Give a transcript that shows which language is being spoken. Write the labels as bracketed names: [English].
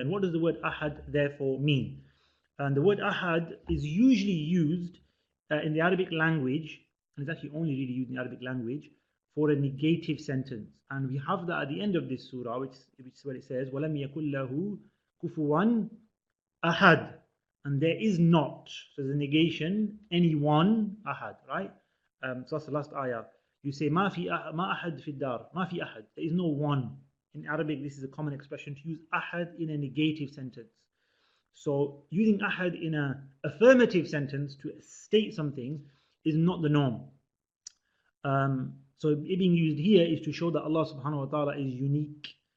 [English] And what does the word ahad therefore mean? And the word ahad is usually used in the Arabic language, and it's actually only really used in the Arabic language, for a negative sentence. And we have that at the end of this surah, which is where it says, [Arabic] وَلَمْ يَكُلْ لَهُ كُفُوًا [English] ahad. And there is not, so the negation, anyone, ahad, right? So that's the last ayah. [Arabic] You say, ما في ما أحد في الدار, ما في أحد. [English] There is no one. In Arabic, this is a common expression to use ahad in a negative sentence. So using ahad in an affirmative sentence to state something is not the norm. So it being used here is to show that Allah subhanahu wa ta'ala is unique.